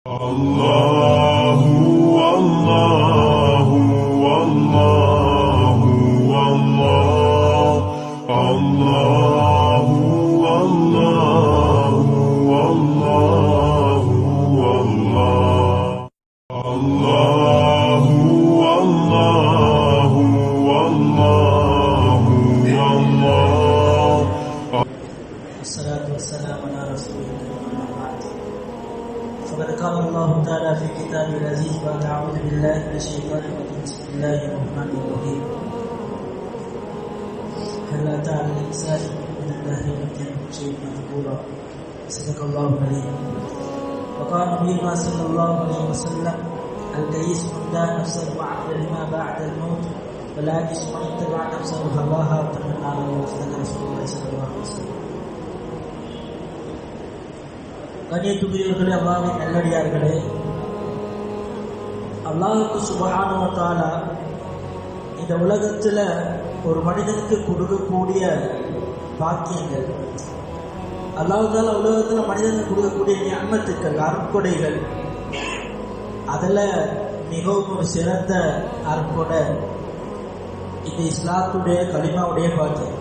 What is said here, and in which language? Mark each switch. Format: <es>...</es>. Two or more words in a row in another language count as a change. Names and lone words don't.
<ar>الله الله الله الله الله الله الله الله الله الله الله الله. والصلاة والسلام على رسول الله. فقد قال الله تعالى في كتابه العزيز بعد أعوذ بالله من الشيطان الرجيم بسم الله الرحمن الرحيم هل أتى على الإنسان من الله يمكن شيء مذكورا صدق الله العليم. وقال نبينا صلى الله عليه وسلم الكيس من دان نفسه وعمل لما بعد الموت والعاجز من اتبع نفسه هواها وتمنى على الله. صدق رسول الله صلى الله عليه وسلم.</ar> <ta>கண்ணியத்துக்குரியவர்களே, அல்லாஹ்வின் நல்லடியார்களே, அல்லாஹ்வுக்கு</ta> <ar>سبحانه وتعالى</ar> <ta>இந்த உலகத்தில் ஒரு மனிதனுக்கு கொடுக்கக்கூடிய பாக்கியங்கள், அல்லாஹ் தஆலா உலகத்தில் மனிதனுக்கு கொடுக்கக்கூடிய நிஅமத்துக்கள், அருட்கொடைகள், அதில் மிகவும் ஒரு சிறந்த அருட்கொடை இந்த இஸ்லாத்துடைய கலிமாவுடைய பாக்கியம்.</ta>